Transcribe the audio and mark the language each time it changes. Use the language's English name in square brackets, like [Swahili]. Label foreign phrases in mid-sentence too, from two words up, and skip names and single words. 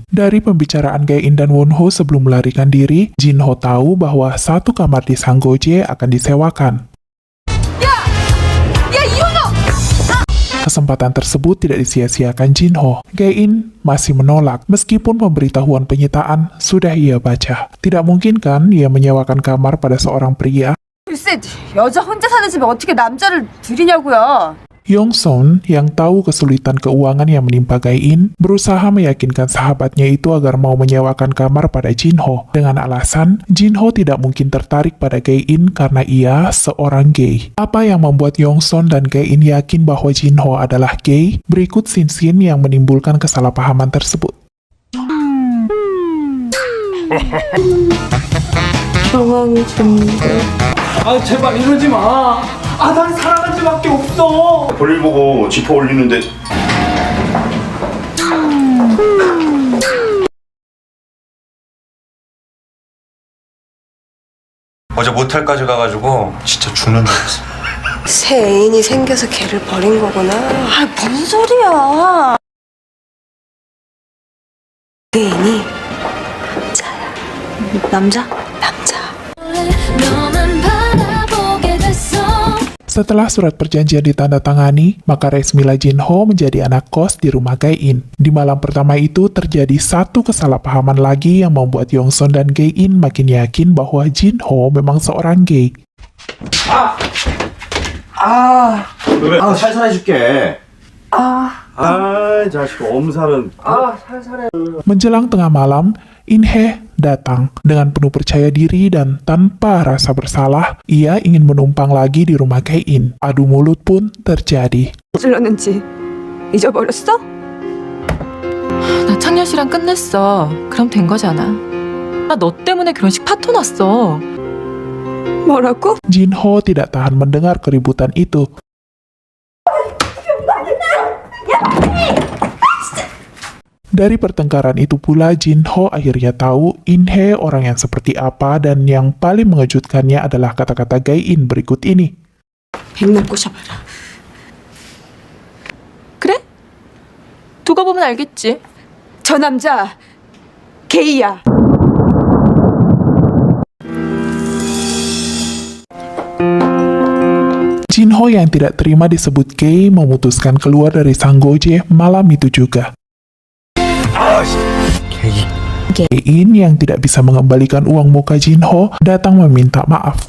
[Indonesian] Dari pembicaraan Gae-in dan Won-ho sebelum melarikan diri, Jinho tahu bahwa satu kamar di Sanggoje akan disewakan. Kesempatan tersebut tidak disia-siakan Jinho. Gae-in masih menolak, meskipun pemberitahuan penyitaan sudah ia baca. Tidak mungkin kan ia menyewakan kamar pada seorang pria? [Korean] 글쎄, 여자 혼자 사는 집에 어떻게 남자를 들이냐고요. [Indonesian] Yong-sun yang tahu kesulitan keuangan yang menimpa Gae-in berusaha meyakinkan sahabatnya itu agar mau menyewakan kamar pada Jinho dengan alasan Jinho tidak mungkin tertarik pada Gae-in karena ia seorang gay. Apa yang membuat Yong-sun dan Gae-in yakin bahwa Jinho adalah gay? Berikut scene-scene yang menimbulkan kesalahpahaman tersebut. [Korean] 상황이 좀 아 제발 이러지 마. 아 난 사랑할 수밖에 없어. 볼일 보고 지퍼 올리는데 어제 모텔까지 가가지고 진짜 죽는 줄 알았어. 새 애인이 생겨서 걔를 버린 거구나. 아, 뭔 소리야. 그 애인이 남자? [Indonesian] Setelah surat perjanjian ditandatangani, maka resmilah Jinho menjadi anak kos di rumah Gae-in. Di malam pertama itu terjadi satu kesalahpahaman lagi yang membuat Yong-sun dan Gae-in makin yakin bahwa Jinho memang seorang gay. [Korean] 아 살살 해줄게. 자식 엄살은. [Indonesian] Menjelang tengah malam, In-hye datang dengan penuh percaya diri dan tanpa rasa bersalah, ia ingin menumpang lagi di rumah Gae-in. Adu mulut pun terjadi. [Korean] 찔렀는지 잊어버렸어? 나 창렬 씨랑 끝냈어. 그럼 된 거잖아. 나 너 때문에 결혼식 파토 났어. 뭐라고? [Indonesian] Jinho tidak tahan mendengar keributan itu. Dari pertengkaran itu pula, Jinho akhirnya tahu In-hye orang yang seperti apa, dan yang paling mengejutkannya adalah kata-kata Gae-in berikut ini. [Korean] 백날 꼬셔봐라. 그래? 두고 보면 알겠지. 저 남자 게이야. [Indonesian] Jinho yang tidak terima disebut gay memutuskan keluar dari Sanggoje malam itu juga. Gae-in yang tidak bisa mengembalikan uang muka Jinho datang meminta maaf.